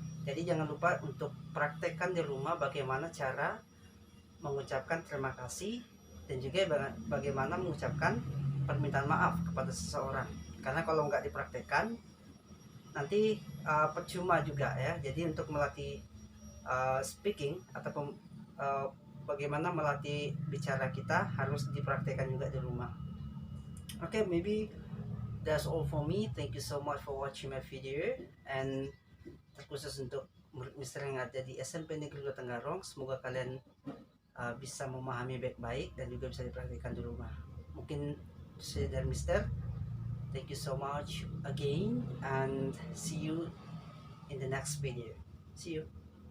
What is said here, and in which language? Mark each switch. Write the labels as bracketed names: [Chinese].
[Indonesian] Jadi jangan lupa untuk praktekkan di rumah bagaimana cara mengucapkan terima kasih dan juga bagaimana mengucapkan permintaan maaf kepada seseorang. Karena kalau nggak dipraktekkan nanti percuma juga ya. Jadi untuk melatih speaking ataupun bagaimana melatih bicara kita harus dipraktekkan juga di rumah. [English] Okay, maybe that's all for me. Thank you so much for watching my video, and [Indonesian] terkhusus untuk murid mister yang ada di SMP Negeri Kota Tenggarong, semoga kalian bisa memahami baik-baik dan juga bisa dipraktikkan di rumah. Mungkin saya dari mister. [English] Thank you so much again and see you in the next video. See you.